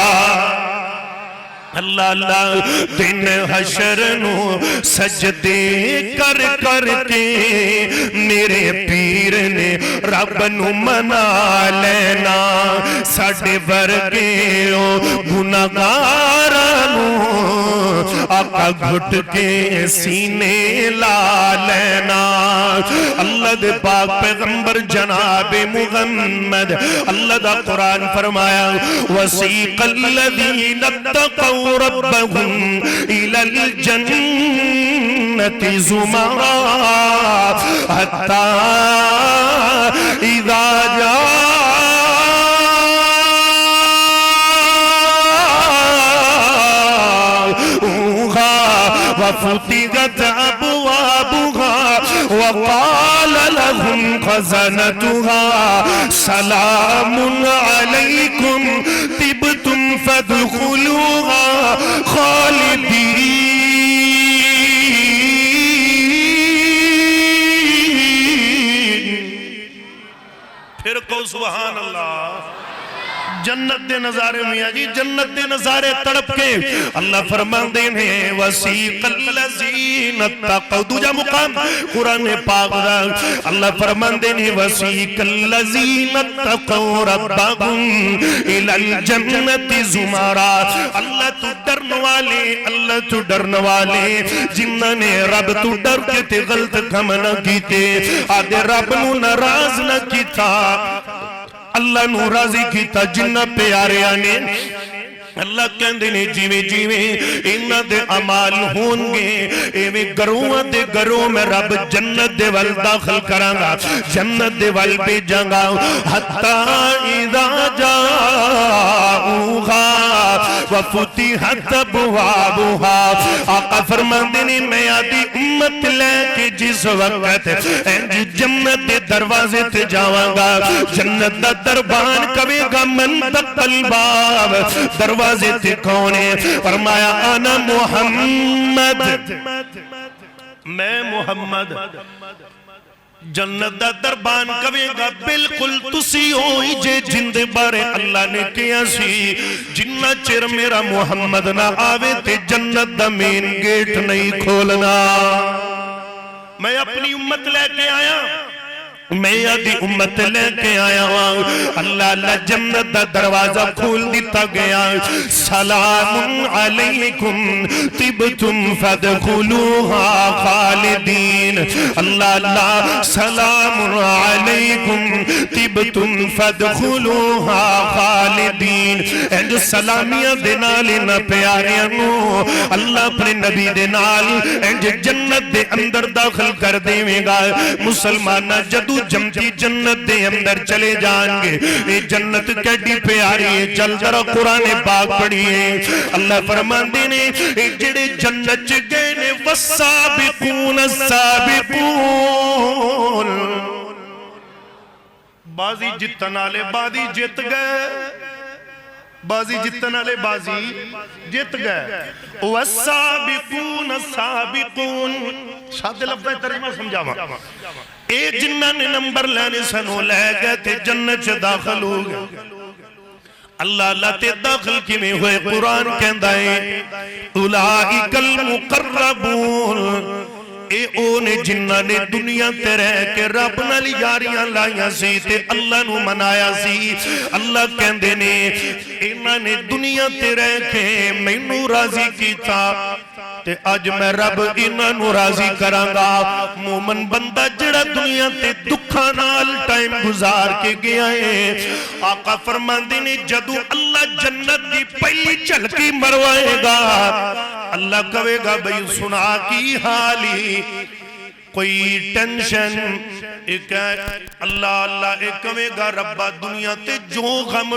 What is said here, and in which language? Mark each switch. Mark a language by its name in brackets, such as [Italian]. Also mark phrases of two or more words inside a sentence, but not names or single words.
[Punjabi] اللہ اللہ دن حشر نو سجدے کر کر کے میرے پیر نے رب نو منا لینا ساڑھے ورگے گناہگارانو آقا گھٹ کے سینے لا لینا اللہ دے پاک پیغمبر جناب محمد اللہ دا قرآن فرمایا [Arabic] وَسِيقَ الَّذِينَ اتَّقَوْا ربهم إلى الجنة زمرا حتى إذا جاءوها وفتحت أبوابها وقال لهم خزنتها سلام عليكم طبتم فادخلوها [Punjabi] خالدین پھر کو سبحان اللہ جنت دے نظارے میاں جی جنت دے نظارے تڑپ کے اللہ فرمان دینے [Arabic] وَسِيقَ الَّذِينَ اتَّقَوْا [Punjabi] دوجہ مقام قرآن پاک دا اللہ فرمان دینے [Arabic] وَسِيقَ الَّذِينَ اتَّقَوْا رَبَّهُمْ إِلَى الْجَنَّةِ زُمَرًا [Punjabi] اللہ تو ڈرن والے اللہ تو ڈرن والے جنہ نے رب تو ڈر کے تے غلط کم نہ کیتے آدھے رب نو ناراض نہ کیتا اللہ نو راضی کیتا جنہ پیارے آنے اللہ کہندے نے جیویں جیویں انہاں دے اعمال ہون گے ایویں گروہاں دے گروہ میں رب جنت دے ول داخل کراں گا جنت دے ول بھیجاں گا [Arabic] حتی اذا جاءوها وفتحت ابوابها [Punjabi] آقا فرماندے نے میں آدھی امت لے کے جس وقت جنت دے دروازے تے جاواں گا جنت دا دربان کبے گا من تقل باب دروازے تے کونے فرمایا [Arabic] انا محمد [Punjabi] میں محمد جنت دا دربان کبے گا بالکل تسی ہوئی جے جند بارے اللہ نے کیا سی جنہ چر میرا محمد نہ آوے تے جنت دا مین گیٹ نہیں کھولنا میں اپنی امت لے کے آیا میں آدھی امت لے کے آیا ہوں اللہ اللہ جنت دا دروازہ کھول دیتا گیا [Arabic] سلام علیکم طبتم فادخلوها خالدین اللہ اللہ سلام علیکم طبتم فادخلوها خالدین [Punjabi] انج سلامیاں دے نال نہ پیاریاں نو اللہ اپنے نبی دے نال انج جنت دے اندر داخل کر دے گا مسلمانہ جدو جمتی جنت دے اندر چلے جائیں گے یہ جنت کیڈی پیاری ہے چل ذرا قرآن پاک پڑھیے اللہ فرمان دینے جڑے جنت گئے نے [Arabic] والسابقون السابقون [Punjabi] بازی جتن والے بازی جت گئے بازی جتن والے بازی جت گئے [Arabic] والسابقون السابقون [Punjabi] شاد لفظ ترجمہ سمجھاواں اے جنہاں نے نمبر لینے سنو لے گئے تے جنت چ داخل ہو گئے اللہ اللہ تے داخل کی میں ہوئے قرآن کہندہ ہے [Arabic] اولئک المقربون [Punjabi] اے اونے جنہ نے دنیا تے رہ کے رب نال یاریاں لائیاں سی تے اللہ نو منایا سی اللہ کہندے نے انہاں نے دنیا تے رہ کے مینوں راضی کیتا تے اج میں رب انہاں نو راضی کراں گا مومن بندہ جڑا دنیا تے دکھاں نال ٹائم گزار کے گیا ہے آقا فرماندے نے جدو اللہ جنت دی پہلی جھلکی مروائے گا اللہ کہے گا بھئی سنا کی حالی کوئی ٹینشن ایک اللہ اللہ ایک کہے گا ربا دنیا تے جو غم